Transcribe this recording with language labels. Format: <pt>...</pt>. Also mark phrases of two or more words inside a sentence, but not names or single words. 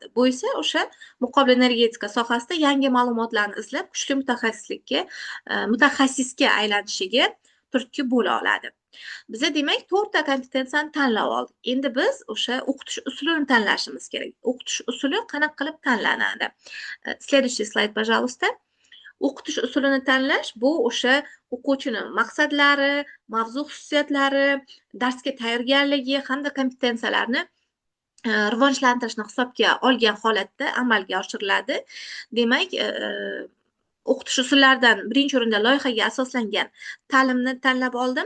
<uz>Bu esa o'sha muqobil energetika sohasida yangi ma'lumotlarni izlab, kuchli mutaxassisga aylanishiga turtki bo'la oladi. Biza demak 4 ta kompetensiyani tanlab oldik. Endi biz o'sha o'qitish usulini tanlashimiz kerak. O'qitish usuli qanaqa qilib tanlanadi?</uz> <ru>Следующий slayd, пожалуйста.</ru> <uz>O'qitish usulini tanlash bu o'sha o'quvchining maqsadlari, mavzu xususiyatlari, darsga tayyorgarligi hamda kompetensiyalarini rivojlantirishni hisobga olgan holatda amalga oshiriladi. Demak, o'qitish usullaridan birinchi o'rinda loyihaga asoslangan ta'limni tanlab oldim.</uz>